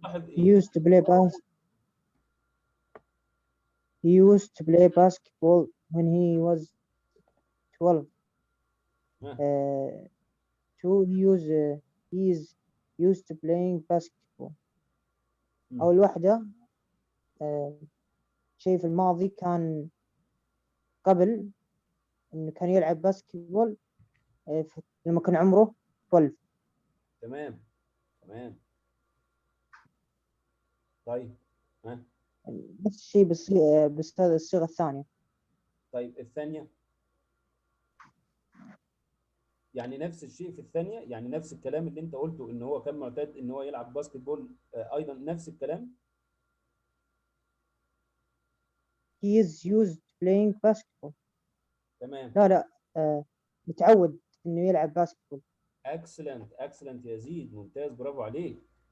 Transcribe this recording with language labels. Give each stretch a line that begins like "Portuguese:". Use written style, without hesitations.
Arabic: لاحظ ايه.
English: used to play He used to play basketball when he was 12. To use he is used to playing basketball.
Arabic: أول واحدة شيء في الماضي كان قبل إنه كان يلعب باسكتبول لما كان عمره 12. تمام تمام. طيب نفس الشيء بس هذا الصيغة الثانية. طيب الثانية يعني نفس الشيء في الثانية، يعني نفس الكلام اللي انت قلته ان هو كان معتاد ان هو يلعب باسكتبول، ايضا نفس الكلام.
English: He is used to playing basketball.
Arabic: تمام. لا متعود إنه يلعب باسكتبول.
English: excellent
Arabic: يزيد، ممتاز، برافو عليك.